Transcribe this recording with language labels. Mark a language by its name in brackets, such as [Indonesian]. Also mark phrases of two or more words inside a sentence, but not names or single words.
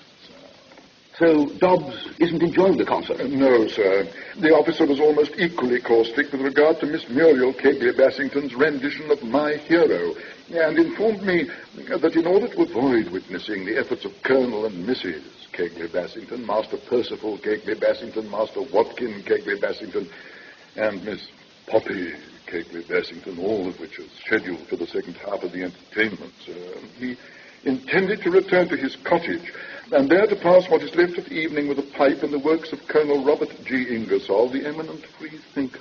[English] So Dobbs isn't enjoying the concert? No, sir. The officer was almost equally caustic with regard to Miss Muriel Kegley Bassington's rendition of My Hero, and informed me that in order to avoid witnessing the efforts of Colonel and Mrs. Kegley Bassington, Master Percival Kegley Bassington, Master Watkin Kegley Bassington, and Miss Poppy Kegley Bassington, all of which is scheduled for the second half of the entertainment, he intended to return to his cottage and there to pass what is left of the evening with a pipe and the works of Colonel Robert G. Ingersoll, the eminent free thinker.